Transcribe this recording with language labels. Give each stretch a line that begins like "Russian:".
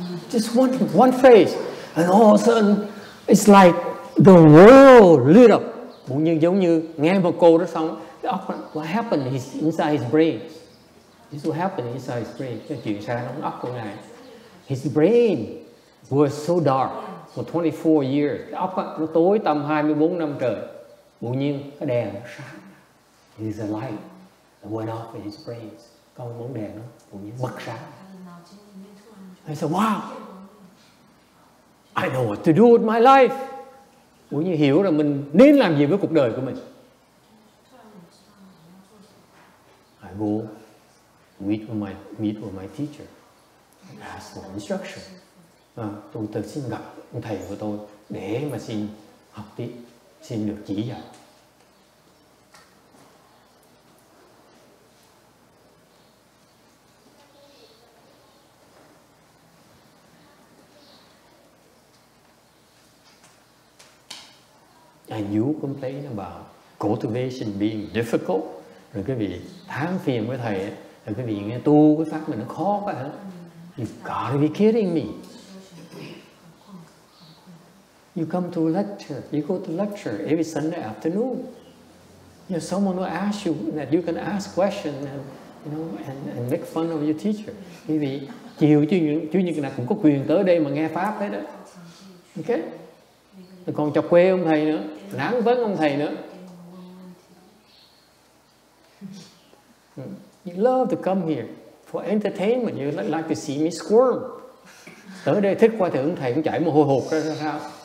English: Just one phrase, and all of a sudden it's like the world lit up.
Vietnamese: Giống như nghe một câu đó xong,
English: what happened inside his brain? This is what happened inside his brain.
Vietnamese: Cái chuyện xảy trong óc của ngài.
English: His brain was so dark for 24 years.
Vietnamese: Cái óc nó tối tăm 24 năm trời. Tự nhiên cái đèn nó sáng.
English: There's a light that went off in his brain.
Vietnamese: Có một bóng đèn nó tự nhiên bật sáng.
English: I said, wow, I know what to do with my life.
Vietnamese: Tự nhiên hiểu là mình nên làm gì với cuộc đời của mình.
English: I go meet with my teacher, ask for instruction.
Vietnamese: Tôi xin gặp ông thầy của tôi để mà xin học tiếp, xin được chỉ dạy.
English: And you complain about cultivation being difficult.
Vietnamese: Rồi cái vị than phiền với thầy, rồi cái vị nghe tu cái pháp mình nó khó quá hả?
English: You gotta be kidding me. You come to lecture, you go to lecture every Sunday afternoon. You know, someone will ask you that you can ask questions and, you know, and make fun of your teacher.
Vietnamese: Quý vị chiều Chủ nhật nào cũng có quyền tới đây mà nghe pháp hết đó. Ok? Rồi còn chọc quê ông thầy nữa, nản vấn ông thầy nữa.
English: You love to come here for entertainment. You like to see me squirm.
Vietnamese: Tới đây thích qua thì ông thầy cũng chảy mồ hôi hột ra sao?